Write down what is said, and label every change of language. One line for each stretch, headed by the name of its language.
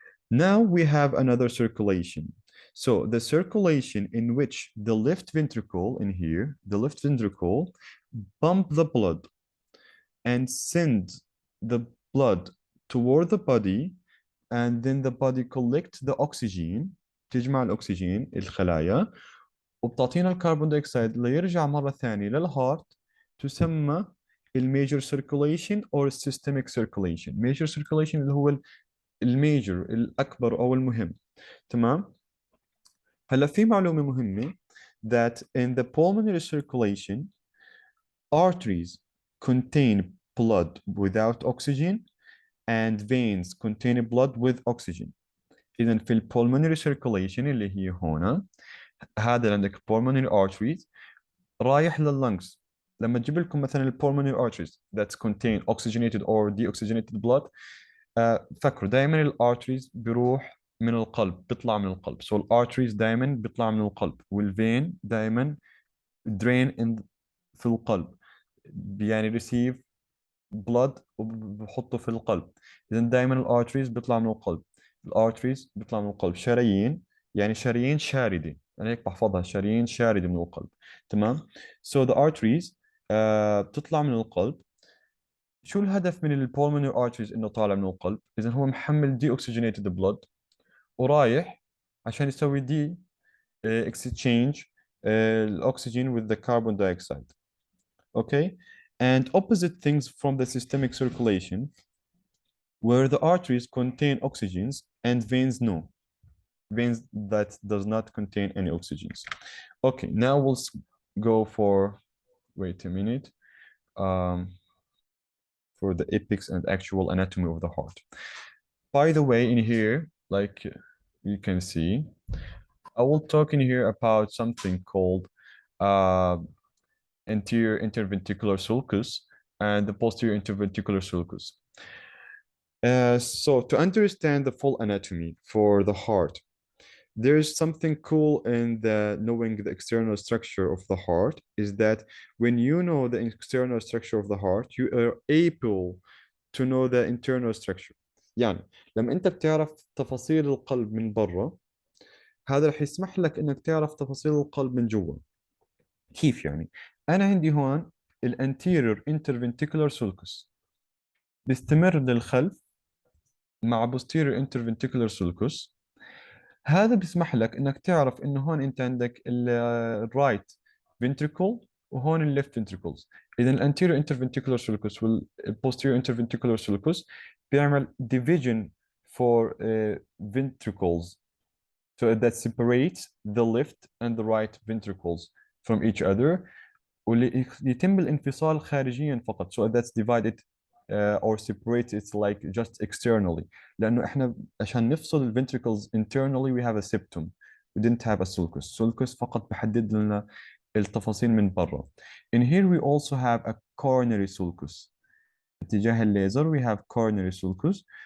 English: Now we have another circulation. So the circulation in which the left ventricle in here, the left ventricle pump the blood and send the blood toward the body and then the body collect the oxygen.
Arabic: تجمع الأكسجين الخلايا وبتعطينا الكربون دايوكسيد ليرجع مرة ثانية للهارت، تسمى الميجر circulation or systemic circulation. major circulation اللي هو الميجر الأكبر أو المهم. تمام.
English: هلا في معلومة مهمة that in the pulmonary circulation arteries contain blood without oxygen and veins contain blood with oxygen.
Arabic: إذا في pulmonary circulation اللي هي هنا، هذا عندك pulmonary arteries رايح لللنجز. لما تجيب لكم مثلا pulmonary arteries that contain oxygenated or deoxygenated blood، فكروا دائما الارتريز بيروح من القلب، بيطلع من القلب. so الارتريز دائما بيطلع من القلب، والفين دائما drain in في القلب، يعني receive blood وبحطه في القلب. اذا دائما الارتريز بيطلع من القلب، الارتريز بيطلع من القلب. شرايين يعني شرايين شاردة، انا هيك بحفظها، شرايين شاردة من القلب. تمام. so the arteries بتطلع من القلب. شو الهدف من البولمونري arteries انه طالع من القلب؟ اذا هو محمل دي اوكسجينيتد بلود ورايح عشان يسوي دي exchange الاكسجين with the carbon dioxide.
English: Okay. And opposite things from the systemic circulation, where the arteries contain oxygens and veins no, veins that does not contain any oxygens. Okay, now we'll go for, wait a minute, for the epics and actual anatomy of the heart. By the way, in here, like you can see, I will talk in here about something called anterior interventricular sulcus and the posterior interventricular sulcus. So to understand the full anatomy for the heart, there's something cool in the knowing the external structure of the heart is that when you know the external structure of the heart, you are able to know the internal structure.
Arabic: يعني لما انت بتعرف تفاصيل القلب من برا، هذا رح يسمح لك انك تعرف تفاصيل القلب من جوا. كيف يعني؟ انا عندي هون الانتيريور انترفنتيكولار سولكس بيستمر للخلف مع posterior interventricular sulcus. هذا بيسمح لك انك تعرف انه هون انت عندك الرايت ventricle وهون الليفت ventricles.
English: اذا الانتيريور interventricular sulcus والposterior interventricular sulcus بيعمل division for ventricles so that separates the left and the right ventricles from each other، ويتم الانفصال خارجيا فقط. so that's divided or separates it's like just externally. لأنه إحنا عشان نفصل ال ventricles internally we have a septum, we didn't have a sulcus.
Arabic: sulcus فقط بحدد لنا التفاصيل من برا.
English: In here we also have a coronary sulcus. اتجاه الليزر we have coronary sulcus.